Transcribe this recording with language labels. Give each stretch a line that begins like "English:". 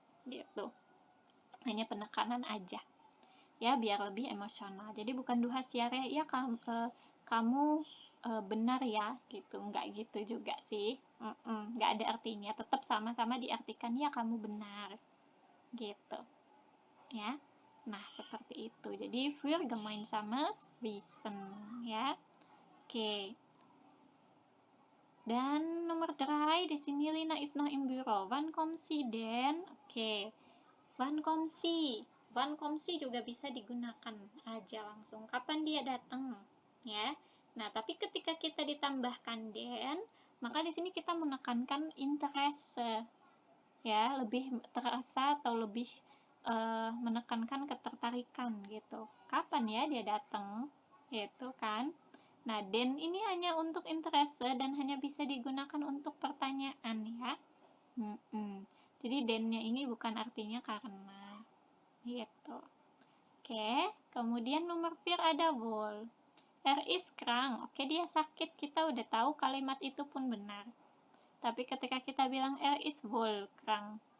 Indonesian: Gitu. Hanya penekanan aja. Ya, biar lebih emosional. Jadi bukan
German: du hast ja recht,
Indonesian: ya kamu benar ya, gitu. Enggak gitu juga sih. Enggak ada artinya. Tetap sama-sama diartikan ya kamu benar. Gitu. Ya. Nah, seperti itu. Jadi für gemeinsames Wissen ya. Oke. Dan nomor 3 di sini
German: Lina ist noch im Büro. Wann kommt sie denn? Oke. Wann kommt sie? Wann kommt sie
Indonesian: juga bisa digunakan aja langsung. Kapan dia datang? Ya. Nah, tapi ketika kita ditambahkan den, maka di sini kita menekankan interesse. Ya, lebih terasa atau lebih menekankan ketertarikan gitu. Kapan ya dia datang? Gitu kan. Nah, den ini hanya untuk interesse dan hanya bisa digunakan untuk pertanyaan ya. Jadi dennya ini bukan artinya karena gitu. Oke, kemudian nomor 4 ada wohl.
German: Ist krank.
Indonesian: Oke, dia sakit, kita udah tahu kalimat itu pun benar. Tapi ketika kita bilang
German: ist wohl krank.